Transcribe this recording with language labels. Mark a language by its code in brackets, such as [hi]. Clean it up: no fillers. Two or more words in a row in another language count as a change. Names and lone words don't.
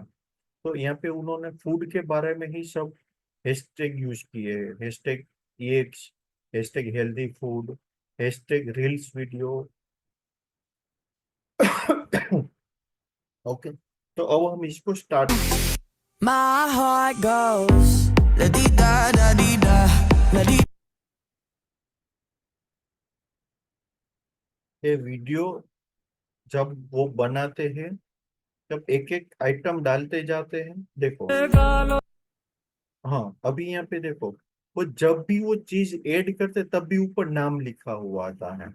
[hi] तो यहाँ पे उन्होंने फूड के बारे में ही सब [en] hashtag use [hi] किए, [en] hashtag eggs, hashtag healthy food, hashtag reels video. [hi] ओके, तो अब हम इसको स्टार्ट। [en] My heart goes la di da da di da la di. [hi] ये वीडियो जब वो बनाते हैं जब एक एक आइटम डालते जाते हैं, देखो। हाँ, अभी यहाँ पे देखो, वो जब भी वो चीज ऐड करते तब भी ऊपर नाम लिखा हुआ आता है।